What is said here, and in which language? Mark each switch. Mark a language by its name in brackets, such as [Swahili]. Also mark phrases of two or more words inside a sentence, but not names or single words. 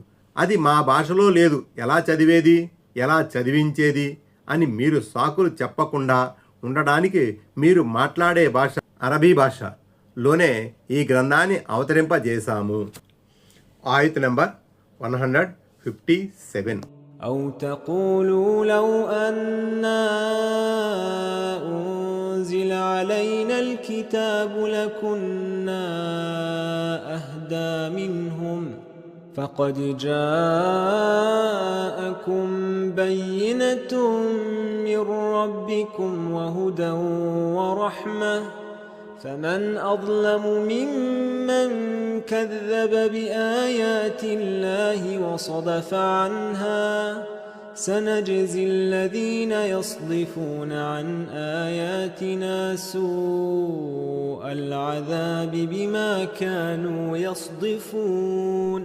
[Telugu] అది మా భాషలో లేదు, ఎలా చదివేది, ఎలా చదివించేది అని మీరు సాకులు చెప్పకుండా ఉండడానికి మీరు మాట్లాడే భాష అరబీ భాషలోనే ఈ గ్రంథాన్ని అవతరింపజేశాము. ఆయత్ నంబర్ 157. [Arabic] أو تقولوا لو أنا أنزل علينا الكتاب لكنا أهدى أهدى منهم فقد جاءكم بينة من ربكم وهدى ورحمة فمن أظلم ممن كذب بآيات الله وصدف عنها سنجزي الذين يصدفون عن آياتنا سوء العذاب بما كانوا يصدفون.